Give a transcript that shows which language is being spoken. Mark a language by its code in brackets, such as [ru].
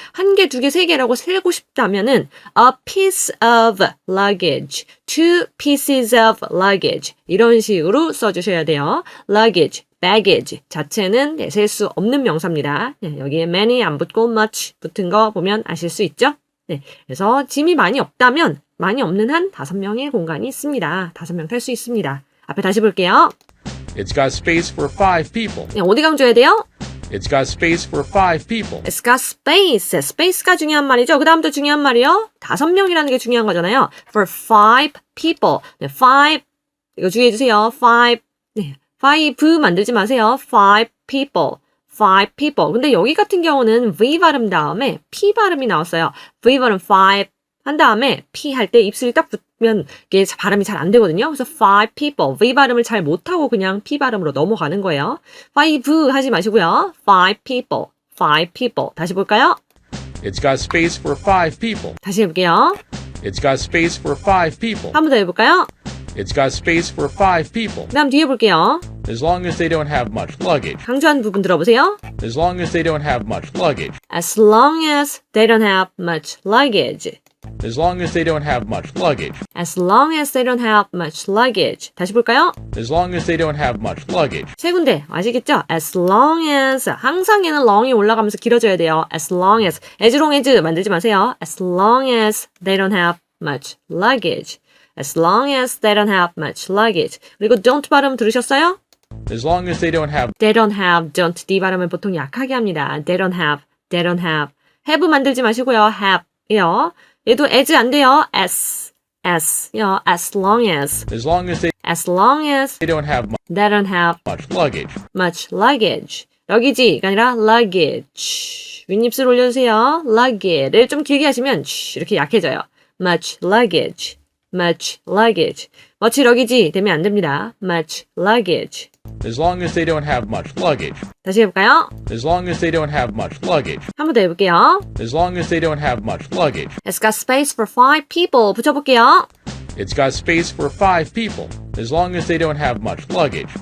[ko] 한 개, 두 개, 세 개라고 세고 싶다면은 [en] a piece of luggage, [ko] two pieces of luggage 이런 식으로 써주셔야 돼요. luggage, baggage 자체는 셀 수 없는 명사입니다. 네, 여기에 many 안 붙고 much 붙은 거 보면 아실 수 있죠? 네, 그래서 짐이 많이 없다면 많이 없는 한 5명의 공간이 있습니다. 5명 탈 수 있습니다. 앞에 다시 볼게요. [en] It's got space for 5 people. [ko] 네, 어디 강조해야 돼요? [en] It's got space for 5 people. It's got space. [ko] space가 중요한 말이죠. 그 다음도 중요한 말이요. 5명이라는 게 중요한 거잖아요. [en] For 5 people. [ko] 네, 5. 이거 주의해주세요. 5. 네, 5 만들지 마세요. [en] 5 people. 5 people. [ko] 근데 여기 같은 경우는 V 발음 다음에 P 발음이 나왔어요. V 발음 5 한 다음에 P 할 때 입술이 딱 붙으면 이게 발음이 잘 안 되거든요. 그래서 5 people. V 발음을 잘 못하고 그냥 P 발음으로 넘어가는 거예요. 5 하지 마시고요. [en] 5 people. 5 people. [ko] 다시 볼까요? [en] It's got space for 5 people. [ko] 다시 해볼게요. [en] It's got space for 5 people. [ko] 한 번 더 해볼까요? [en] It's got space for 5 people. [ko] 그 다음 뒤에 볼게요. [en] As long as they don't have much luggage. [ko] 강조한 부분 들어보세요. [en] As long as they don't have much luggage. As long as they don't have much luggage. As long as they don't have much luggage. As long as they don't have much luggage. [ko] 다시 볼까요? [en] As long as they don't have much luggage. [ko] 세 군데 아시겠죠? [en] As long as [ko] 항상 얘는 long이 올라가면서 길어져야 돼요. [en] As long as as long as [ko] 만들지 마세요. [en] As long as they don't have much luggage. As long as they don't have much luggage. [ko] 그리고 don't 발음 들으셨어요? [en] As long as they don't have. They don't have, don't, [ko] D 발음을 보통 약하게 합니다. [en] They don't have, they don't have. [ko] have 만들지 마시고요. have요. 얘도 as 안 돼요. as 요. [en] as long as As long as they don't have they don't have much luggage. much luggage. [ko] 여기지가 아니라 luggage. 윗입술 올려주세요. luggage를 좀 길게 하시면 이렇게 약해져요. [en] much luggage. much luggage. much luggage [ko] 되면 안 됩니다. [en] much luggage. As long as they don't have much luggage. [ko] 다시 해볼까요? [en] As long as they don't have much luggage. [ko] 한 번 더 해볼게요. [en] As long as they don't have much luggage. It's got space for 5 people. [ko] 붙여볼게요. [en] It's got space for 5 people. As long as they don't have much luggage.